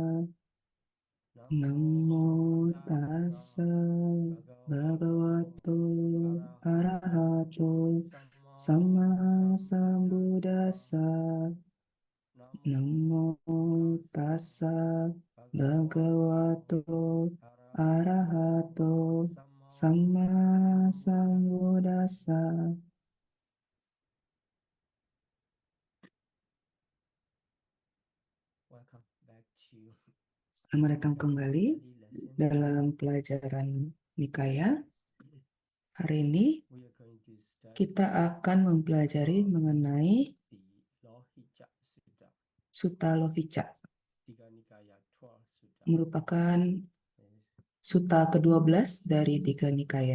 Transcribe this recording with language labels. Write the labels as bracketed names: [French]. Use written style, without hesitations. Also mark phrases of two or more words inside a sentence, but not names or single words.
[Pali] Namo tassa bhagavato arahato sama sambuddhassa. Namo tassa bhagavato arahato sama sambuddhassa. [Indonesian] Selamat datang kembali dalam pelajaran Nikaya. Hari ini kita akan mempelajari mengenai Sutta Lohica, merupakan sutta ke-12 dari Digha Nikaya.